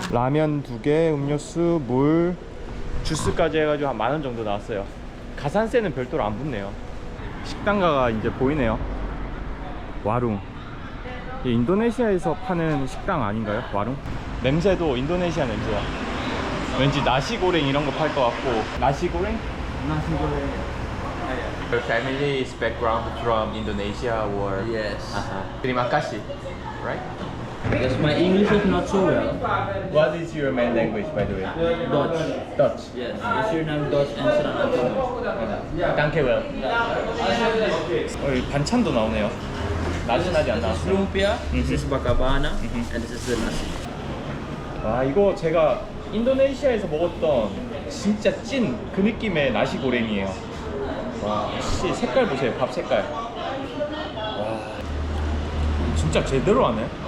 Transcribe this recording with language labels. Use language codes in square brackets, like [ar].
[ko] 라면 2개, 음료수, 물, 주스까지 해가지고 한 10,000원 정도 나왔어요. 가산세는 별도로 안 붙네요. 식당가가 이제 보이네요. 와룽. 이 인도네시아에서 파는 식당 아닌가요? 와룽? 냄새도 인도네시아 냄새야. 왠지 나시고랭 이런 거 팔 것 같고. 나시고랭? 나시고랭. [en] Your family is background from Indonesia or? Yes. [id] Terima kasih, right? [en] Because my English is not so well. What is your main language, by the way? Dutch. Dutch. Yes. Suriname Dutch and Suriname. [nl] Dankjewel. [ko] 반찬도 나오네요. 나지 안 나왔어요. [en] Lumpia. This is bakabana, and this is the nasi. [ko] 아, 이거 제가 인도네시아에서 먹었던 진짜 찐 그 느낌의 나시고랭이에요. 와, 씨, 색깔 보세요. 밥 색깔. 와, 진짜 제대로 하네.